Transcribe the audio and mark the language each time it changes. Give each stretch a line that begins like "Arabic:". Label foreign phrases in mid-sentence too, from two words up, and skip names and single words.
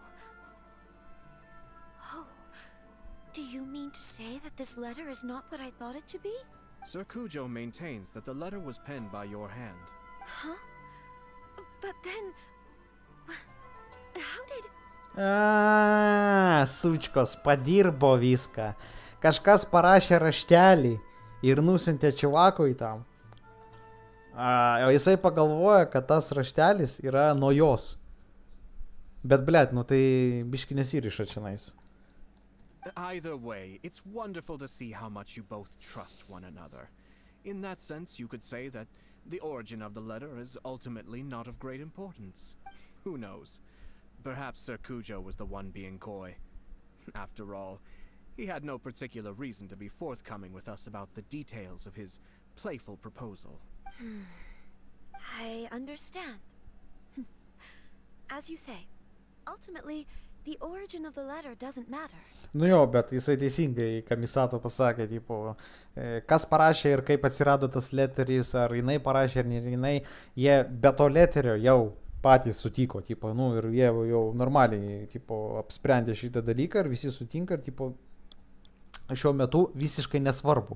English: Oh, do you mean to say that this letter is not what I thought it to be? Sir Kujo maintains that the letter was penned by your hand. Huh? But then... How did...
Lithuanian: Sučkos, padirbo viską. Kažkas parašė raštelį ir nusintė čivakui tam. O jisai pagalvoja, kad tas raštelis yra nuo jos. Bet, blėt, tai biški nesiriša čionais.
English: Either way, it's wonderful to see how much you both trust one another. In that sense, you could say that the origin of the letter is ultimately not of great importance. Who knows? Perhaps Sir Kujo was the one being coy. After all, he had no particular reason to be forthcoming with us about the details of his playful proposal. I understand. As you say, ultimately, the origin of the letter doesn't matter.
Lithuanian: Jo, bet jisai teisingai Kamisato pasakė, tipo, kas parašė ir kaip atsirado tas leteris, ar jinai parašė, ar jinai, jie be to leterio jau patys sutiko, tipo, ir jie jau normaliai, tipo, apsprendė šitą dalyką ir visi sutinka ir, tipo, šiuo metu visiškai nesvarbu.